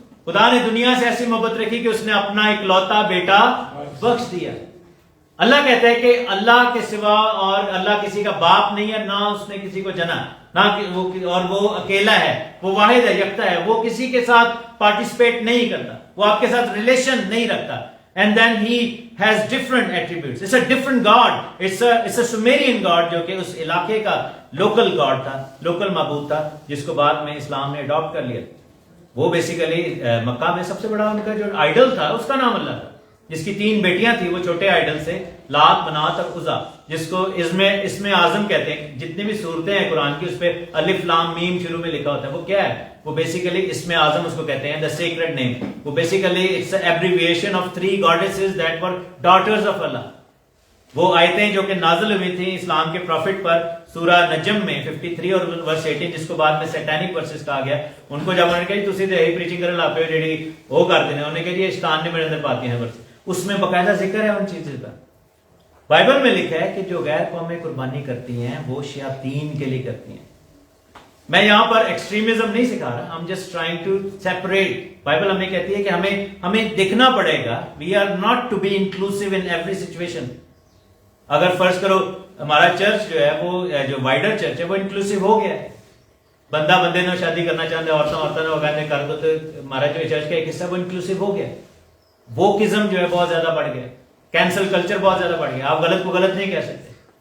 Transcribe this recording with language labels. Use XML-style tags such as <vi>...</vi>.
<ur>خدا نے دنیا سے ایسی محبت رکھی کہ اس نے اپنا اکلوتا بیٹا بخش دیا. اللہ کہتا ہے کہ اللہ کے سوا اور اللہ کسی کا باپ نہیں ہے، نہ اس نے کسی کو جنا، نہ اور وہ اکیلا ہے، وہ واحد ہے، یکتا ہے، وہ کسی کے ساتھ پارٹیسپیٹ نہیں کرتا، وہ آپ کے ساتھ ریلیشن نہیں رکھتا.</ur> <en>And then he has different attributes. It's a different God. It's a Sumerian God</en> <ur>جو کہ اس علاقے کا local God تھا، local معبود تھا، جس کو بعد میں اسلام نے اڈاپٹ کر لیا. وہ بیسیکلی مکہ میں سب سے بڑا ان کا جو آئیڈل تھا اس کا نام اللہ تھا، جس کی 3 بیٹیاں تھیں وہ چھوٹے آئیڈل سے، لات، منات اور عزا، جس کو اسم اعظم کہتے ہیں. جتنی بھی صورتیں ہیں قرآن کی اس پہ الف لام میم شروع میں لکھا ہوتا ہے. وہ کیا ہے؟ وہ بیسیکلی اسم اعظم اس کو کہتے ہیں،</ur> <en>the sacred name.</en> <ur>وہ basically</ur> <en>it's an abbreviation of 3 goddesses that were daughters of Allah.</en> <ur>وہ آیتیں جو کہ نازل ہوئی تھیں اسلام کے پروفٹ پر سورہ نجم میں 53 اور ورس 18، جس کو بعد میں سیٹینک ورسز کہا گیا. ان کو جب انہوں نے کہا</ur> <pa>تسی تے یہی پریچنگ کرنے لگ پے جیڑی وہ کرتے ہیں،</pa> <ur>انہوں نے کہا یہ شیطان نے میرے اندر پاتی ہیں ورس. اس میں باقاعدہ ذکر ہے ان چیزوں کا. بائبل میں لکھا ہے کہ جو غیر قومیں قربانی کرتی ہیں وہ شیاطین کے لیے کرتی ہیں. میں یہاں پر ایکسٹریمزم نہیں سکھا رہا،</ur> <en>I'm just trying to separate.</en> <ur>Bible ہمیں کہتی ہے کہ ہمیں دیکھنا پڑے گا.</ur> <en>We are not to be inclusive in every situation.</en> <ur>اگر فرض کرو ہمارا چرچ جو ہے وہ جو وائڈر چرچ ہے وہ انکلوسیو ہو گیا ہے، بندہ بندے نے شادی کرنا چاہتے ہیں، عورتیں نے وہ کہتے کر دو، تو ہمارا جو چرچ کا ایک حصہ وہ انکلوسیو ہو گیا. ووکزم جو ہے بہت زیادہ بڑھ گیا، کینسل کلچر بہت زیادہ بڑھ گیا. آپ غلط کو غلط نہیں کہہ سکتے.</ur>